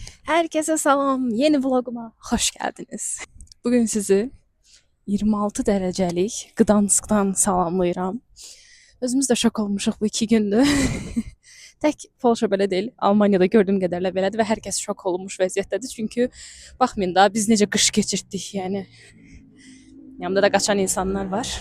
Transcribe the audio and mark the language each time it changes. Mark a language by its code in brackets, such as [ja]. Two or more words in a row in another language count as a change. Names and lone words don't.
[tr] Herkese salam, yeni vloguma hoş geldiniz. [az] Bugün sizi 26 derecelik Gdansk'dan salamlayıram. Özümüz də şok olmuşuq bu 2 gündür. Tək Polşa belə deyil, Almaniyada gördüyüm qədərlə belədir və hər kəs şok olmuş vəziyyətdədir. Çünki baxmayın da biz necə qış keçirtdik, yəni. Yanımda da qaçan insanlar var.